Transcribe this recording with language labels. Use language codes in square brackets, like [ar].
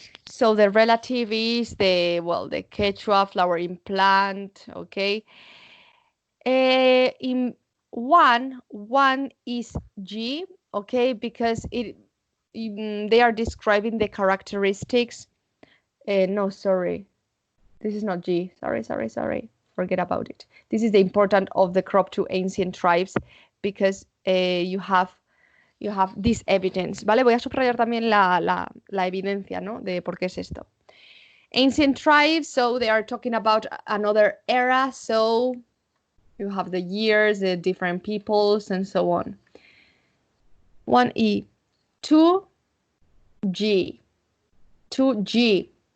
[en] So the relative is the quechua flowering plant, okay? In 1 is G, okay, because they are describing the characteristics. No, sorry, this is not G. Sorry. Forget about it. This is the important of the crop to ancient tribes because you have this evidence, ¿vale? [es] Voy a subrayar también la evidencia, ¿no? De por qué es esto. [en] Ancient tribes, so they are talking about another era, so you have the years, the different peoples, and so on. 1E. 2G. 2G.